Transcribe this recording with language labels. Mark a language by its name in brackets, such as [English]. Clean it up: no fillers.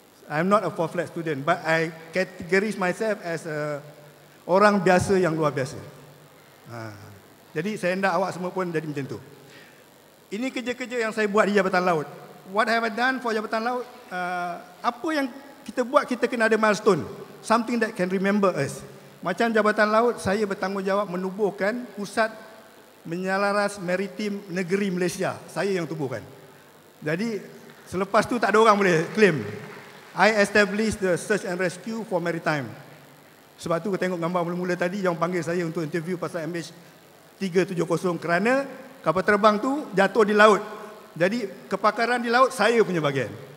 [English] I'm not a 4 flat student, but I categorize myself as [Malay] orang biasa yang luar biasa. Jadi saya hendak awak semua pun jadi macam tu. Ini kerja-kerja yang saya buat di Jabatan Laut. [English] What have I done for Jabatan Laut? [Malay] Apa yang kita buat, kita kena ada milestone. [English] Something that can remember us. [Malay] Macam Jabatan Laut, saya bertanggungjawab menubuhkan Pusat Menyalaras Maritim Negeri Malaysia. Saya yang tubuhkan. Jadi selepas tu tak ada orang boleh claim. [English] I established the Search and Rescue for Maritime. [Malay] Sebab tu kita tengok gambar mula-mula tadi yang panggil saya untuk interview pasal MH370 kerana kapal terbang tu jatuh di laut. Jadi kepakaran di laut saya punya bahagian.